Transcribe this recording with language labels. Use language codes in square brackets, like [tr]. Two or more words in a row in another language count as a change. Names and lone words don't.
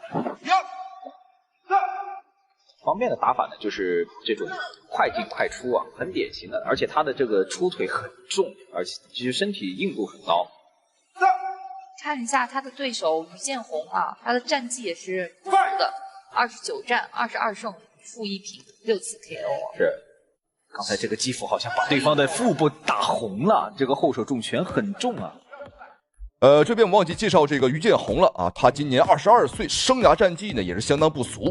[zh] 方便的打法呢，就是這種快進快出很典型的，而且他的這個出腿很重，而且其實身體硬度很高。看一下他的對手於建宏他的戰績也是不錯的，29戰22勝負1平6次 KO。是，剛才這個擊斧好像把對方的腹部打紅了，這個後手重拳很重啊。這邊我們忘記介紹這個於建宏了他今年22歲，生涯戰績呢也是相當不俗。